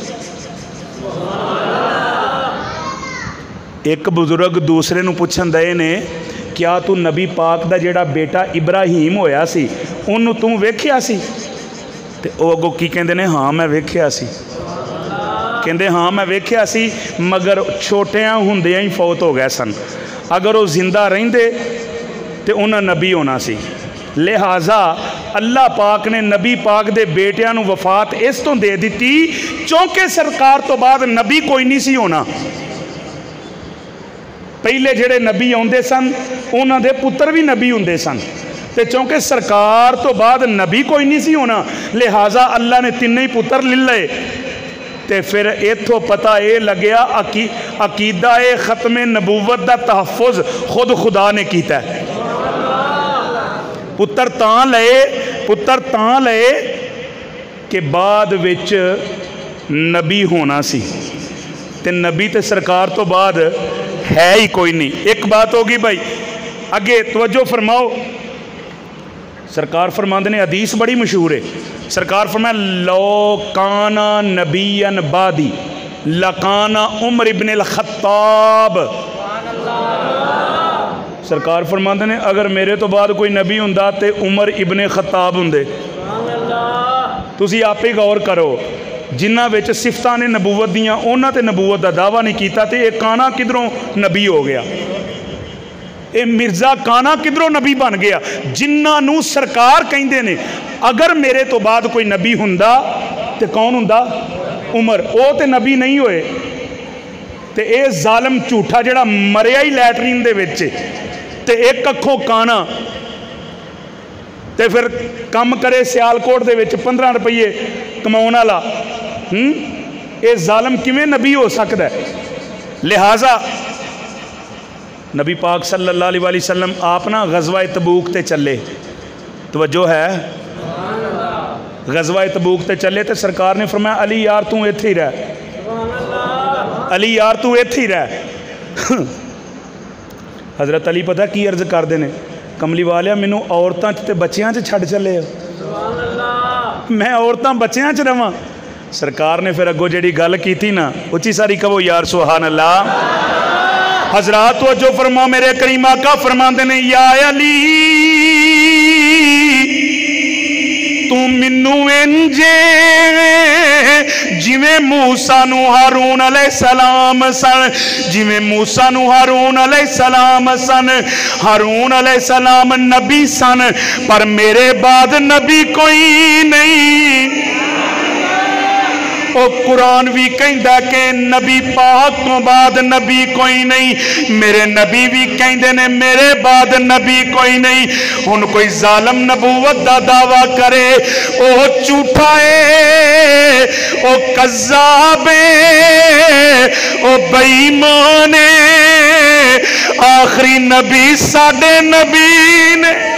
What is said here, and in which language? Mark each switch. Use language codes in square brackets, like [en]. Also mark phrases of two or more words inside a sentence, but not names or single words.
[pa] ایک بزرگ دوسرے نو پوچھن دے نے کیا تو نبی پاک دا جڑا بیٹا ابراہیم ہویا سی انہوں تو ویکھیا سی تے او اگو کی کہندے نے ہاں میں ویکھیا سی کہندے ہاں میں ویکھیا سی مگر چھوٹیاں ہوندیاں ہی فوت ہو گئے سن اگر وہ زندہ رہندے تے انہاں نبی ہونا سی لہٰذا اللہ پاک نے نبی پاک دے بیٹیاں نو وفات اس تو دے دیتی چونکہ سرکار تو بعد نبی کوئی نہیں سی ہونا پہلے جڑے نبی ہوندے سن انہاں دے پتر بھی نبی ہوندے سن تے چونکہ سرکار تو بعد نبی کوئی نہیں سی ہونا لہٰذا اللہ نے تین ہی پتر لے لے تے پھر ایتھو پتہ اے لگیا عقیدہ ختم نبوت دا تحفظ خود خدا نے کیتا ہے پتر تاں لے کہ بعد وچ نبی ہونا سی تے نبی تے سرکار تو بعد ہے ہی کوئی نہیں ایک بات ہوگی بھائی اگے توجہ فرماؤ سرکار فرماندے نے حدیث بڑی مشہور ہے سرکار فرمایا [ar] لو کانا نبیا بعدی لکانا عمر ابن الخطاب [pa] سرکار فرماندے نے اگر میرے تو بعد کوئی نبی ہوندا تے عمر ابن خطاب ہوندے تسی آپ ہی غور کرو جنہ وچ صفتاں نے نبوت دیاں انہاں تے نبوت دا دعویٰ نہیں کیتا تے ایک کانا کدھروں نبی ہو گیا اے مرزا کانا کدھروں نبی بن گیا جنہ نو سرکار کہندے نے اگر میرے تو بعد کوئی نبی ہوندا تے کون ہوندا عمر او تے نبی نہیں ہوئے تے اے ظالم جھوٹا جڑا مریا ہی لیٹرین دے وچ تے ایک اکھوں کانا تے پھر کم کرے سیالکوٹ دے وچ 15 روپیے کماؤن والا اے ظالم کیویں نبی ہو سکدا ہے لہٰذا نبی پاک [ar] صلی اللہ علیہ وسلم [pa] آپ نا غزوہ تبوک تے چلے توجہ ہے غزوہ تبوک تے چلے تے سرکار نے فرمایا علی یار تو ایتھے ہی رہ علی یار تو ایتھے ہی رہ حضرت علی پتہ کی عرض کر دینے کملی والیا مینوں عورتاں تے بچیاں چ چھڈ چلے میں عورتاں بچیاں چ رہواں سرکار نے پھر اگو جڑی گل کیتی نا اچھی ساری کہو یار [ar] سبحان اللہ [pa] حضرات توجہ فرما میرے کریم آقا فرماندے نے یا علی تو منو انجے جویں موسیٰ نو ہارون [ar] علیہ السلام [pa] سن جویں موسیٰ نو ہارون [ar] علیہ السلام [pa] سن ہارون [ar] علیہ السلام [pa] نبی سن پر میرے بعد نبی کوئی نہیں او قرآن بھی کہندا کہ نبی پاک تو بعد نبی کوئی نہیں میرے نبی بھی کہندے نے میرے بعد نبی کوئی نہیں ہن کوئی ظالم نبوت دا دعویٰ کرے او جھوٹا ہے او کذاب ہے او بے ایمان ہے آخری نبی ساڈے نبی نے